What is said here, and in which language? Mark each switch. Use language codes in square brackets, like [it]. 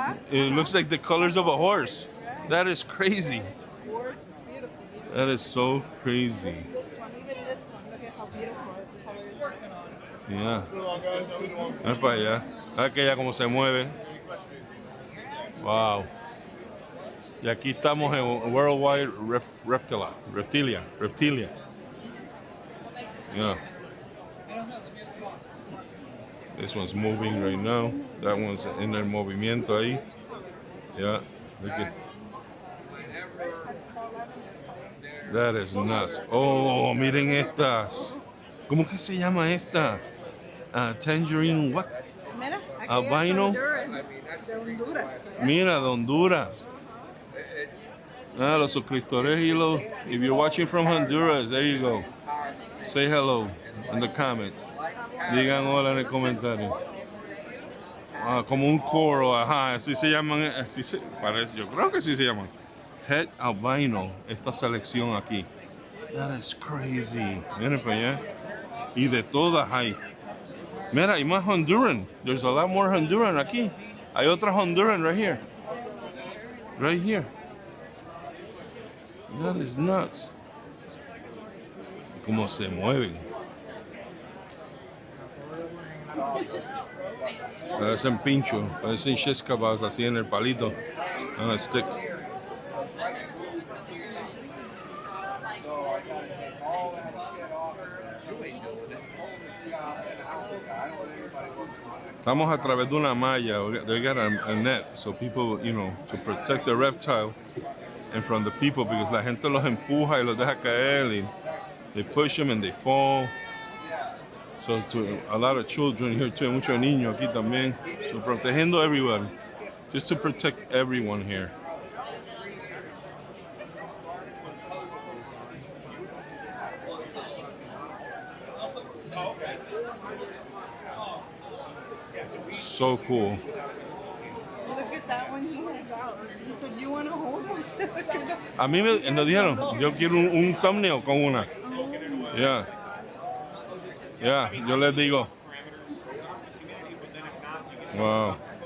[en] It looks like the colors of a horse. That is crazy. Gorgeous, beautiful. That is so crazy. This one, even this one. Look at how beautiful the colors. [es] Yeah. Ven para allá. A ver que ella cómo se mueve. Wow. Y aquí estamos en Worldwide Reptilia. Yeah. [en] This one's moving right now. That one's in [es] el movimiento ahí. [en] Yeah. Look at. That is nuts. [es] Oh, miren estas. ¿Cómo que se llama esta? [en] Tangerine what? [es] Mira, Albino. de Honduras. Mira, de Honduras. Los suscriptores y los. [en] If you're watching from Honduras, there you go. Say hello in the comments. [es] Digan hola en el comentario. Como un coro, ajá, así se llaman, parece, yo creo que sí se llaman. Het albino, esta selección aquí. [en] That is crazy. [es] Miren para allá. Y de todas hay. Mira, hay más Honduran. [en] There's a lot more Honduran [es] aquí. Hay otra Honduran [en] right here. Right here. That is nuts. [es] Cómo se mueven. Parecen pincho, parecen sheskabas así en el palito. [en] On a stick. [es] Estamos a través de una malla. [en] They got a net so people, you know, to protect the reptile and from the people, because [es] la gente los empuja y los deja caer [en] y they push them and they fall. So to a lot of children here too, [es] muchos niños aquí también. [en] So [es] protegiendo [en] everyone, just to protect everyone here. So cool. Look at that one he has out. She said, "Do you want to hold him?" [es] A mí me dijeron, yo quiero un thumbnail con una. Yeah. Yeah, yo les digo. Wow.